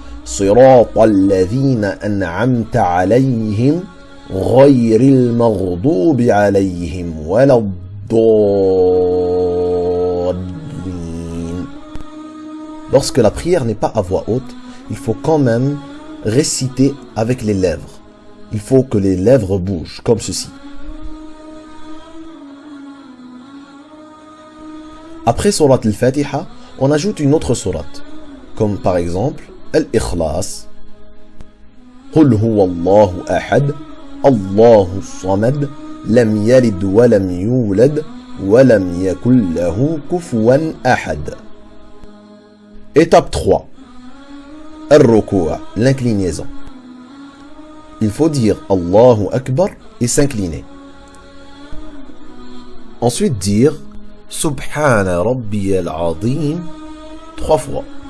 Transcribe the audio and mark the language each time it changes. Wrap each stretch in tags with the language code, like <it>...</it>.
<ar>صراط الذين أنعمت عليهم غير المغضوب عليهم ولا الضالين.</ar> <fr>Lorsque la prière n'est pas à voix haute, il faut quand même réciter avec les lèvres. Il faut que les lèvres bougent, comme ceci. Après Surat al-Fatiha, on ajoute une autre sourate, comme par exemple</fr> <ar>الإخلاص قل هو الله أحد الله الصمد لم يلد ولم يولد ولم يكن له كفوا أحد.</ar> <fr>Étape 3. الركوع, l'inclinaison. Il faut dire Allahu Akbar et s'incliner. Ensuite dire Subhana Rabbiyal Azim 3 fois.</fr>